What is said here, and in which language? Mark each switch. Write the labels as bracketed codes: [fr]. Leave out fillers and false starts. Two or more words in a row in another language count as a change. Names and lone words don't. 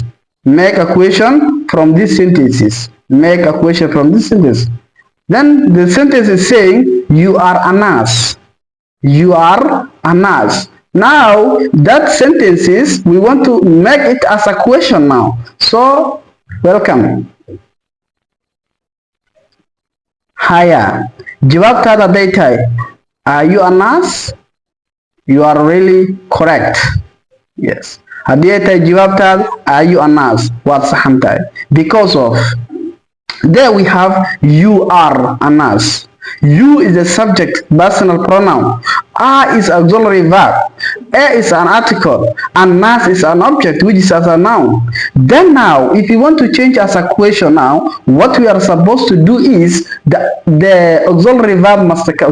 [en] Make a question from these sentences. Make a question from this sentence. Then the sentence is saying, you are a nurse. You are a nurse. Now, that sentence is, we want to make it as a question now. So, welcome. Haya. [so] Jawaabtaada hadday tahay, [en] are you a nurse? You are really correct. Yes. [so] Haddii ay tahay jawaabtaada, [en] are you a nurse? [so] Waad saxan tahay. [en] Because of, there we have you are a nurse. You is a subject, personal pronoun. Are is auxiliary verb. A is an article, and nurse is an object, which is as a noun. Then now, if you want to change as a question now, what we are supposed to do is the auxiliary verb must come.